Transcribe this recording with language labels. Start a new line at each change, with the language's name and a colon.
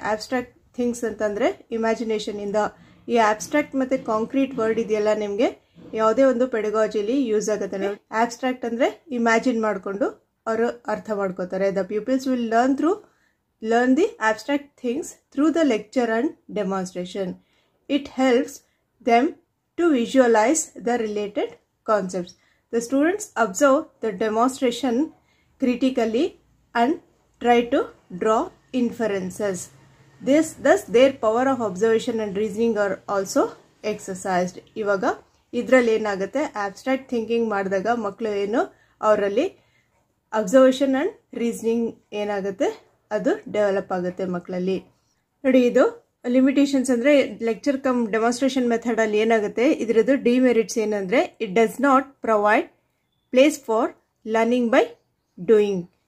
Kannada: Abstract things ಅಂತಂದ್ರೆ imagination ಇಂದ. ಈ ಆಬ್ಸ್ಟ್ರಾಕ್ಟ್ ಮತ್ತೆ ಕಾಂಕ್ರೀಟ್ ವರ್ಡ್ ಇದೆಯಲ್ಲ ನಿಮಗೆ ಯಾವುದೇ ಒಂದು ಪೆಡಗಾಜಿಲಿ ಯೂಸ್ ಆಗುತ್ತೆ ನೋಡಿ. ಆಬ್ಸ್ಟ್ರಾಕ್ಟ್ ಅಂದ್ರೆ ಇಮ್ಯಾಜಿನ್ ಮಾಡಿಕೊಂಡು ಅವರು ಅರ್ಥ ಮಾಡ್ಕೋತಾರೆ.
English: The peoples will learn the abstract things through the lecture and demonstration. It helps them to visualise the related concepts. The students observe the demonstration critically and try to draw inferences. Thus their power of observation and reasoning are also exercised.
Kannada: ಇವಾಗ ಇದರಲ್ಲಿ ಏನಾಗುತ್ತೆ, abstract thinking ಮಾಡಿದಾಗ ಮಕ್ಕಳು ಏನು ಅವರಲ್ಲಿ observation and reasoning ಏನಾಗುತ್ತೆ ಅದು develop ಆಗುತ್ತೆ ಮಕ್ಕಳಲ್ಲಿ. ನೋಡಿ, ಇದು ಲಿಮಿಟೇಷನ್ಸ್ ಅಂದರೆ ಲೆಕ್ಚರ್ ಕಮ್ ಡೆಮಾನ್ಸ್ಟ್ರೇಷನ್ ಮೆಥಡಲ್ಲಿ ಏನಾಗುತ್ತೆ, ಇದರದ್ದು ಡಿಮೆರಿಟ್ಸ್ ಏನಂದರೆ
English: It does not provide place for learning by doing.